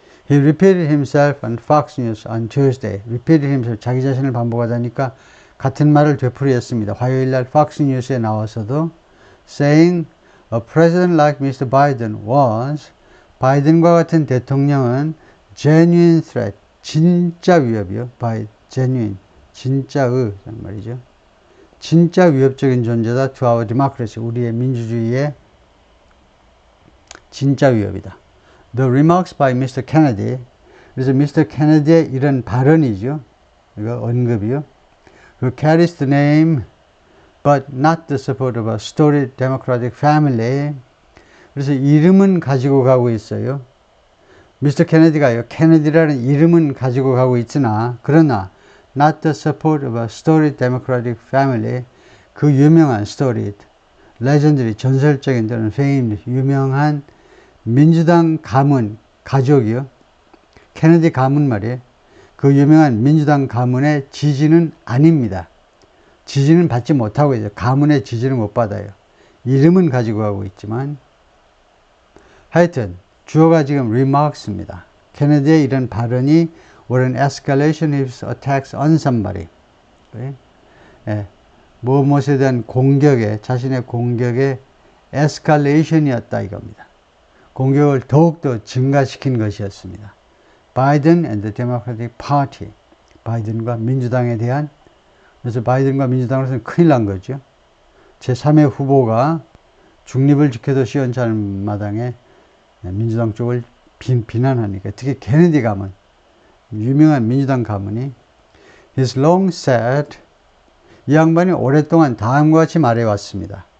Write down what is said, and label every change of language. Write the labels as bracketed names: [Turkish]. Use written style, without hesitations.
[English] He repeated himself on Fox News on Tuesday. repeated himself, [Korean] 자기 자신을 반복하다니까 같은 말을 되풀이했습니다. 화요일날 Fox News에 나와서도 [English] saying a president like Mr. Biden was, [Korean] 바이든과 같은 대통령은 [English] genuine threat, [Korean] 진짜 위협이요. by genuine, 진짜의 말이죠. 진짜 위협적인 존재다. [English] to our democracy, [Korean] 우리의 민주주의의 진짜 위협이다. [English] The remarks by Mr. [Korean] Kennedy, 그래서 Mr. Kennedy의 이런 발언이죠. 이거 언급이요. [English] who carries the name but not the support of a storied democratic family. [Korean] 그래서 이름은 가지고 가고 있어요. 미스터 케네디가요, 케네디라는 이름은 가지고 가고 있으나, 그러나 [English] not the support of a storied democratic family. [Korean] 그 유명한 storied, 레전드리, 전설적인 또는 famed, 유명한 민주당 가문, 가족이요. 케네디 가문 말이에요. 그 유명한 민주당 가문의 지지는 아닙니다. 지지는 받지 못하고 있어요. 가문의 지지는 못 받아요. 이름은 가지고 가고 있지만 하여튼 주어가 지금 remarks입니다. 케네디의 이런 발언이 [English] were an escalation of his attacks on somebody. [Korean] 예, 무엇에 대한 공격에, 자신의 공격의 escalation이었다 이겁니다. 공격을 더욱더 증가시킨 것이었습니다. [English] 바이든 and the Democratic Party. [Korean] 바이든과 민주당에 대한, 그래서 바이든과 민주당으로서는 큰일 난 거죠. 제3의 후보가 중립을 지켜도 시원찮은 마당에 민주당 쪽을 비난하니까, 특히 케네디 가문, 유명한 민주당 가문이 [English] He's long said, [Korean] 이 양반이 오랫동안 다음과 같이 말해왔습니다.